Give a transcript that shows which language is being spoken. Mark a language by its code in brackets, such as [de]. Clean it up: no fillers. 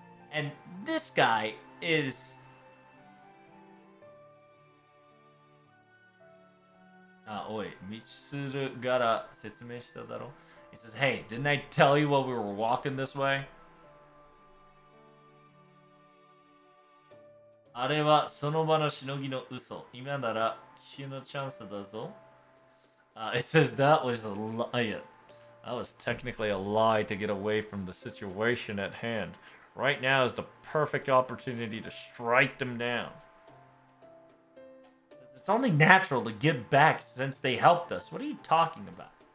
[en] And this guy is... wait, [ja] Mitsuru gara setsumei shita daro? [en] He says, hey, didn't I tell you while we were walking this way? [ja] あれはその場のしのぎの嘘。今なら奇襲のチャンスだぞ。 [en] It says that was a lie. That was technically a lie to get away from the situation at hand. Right now is the perfect opportunity to strike them down. It's only natural to give back since they helped us. What are you talking about?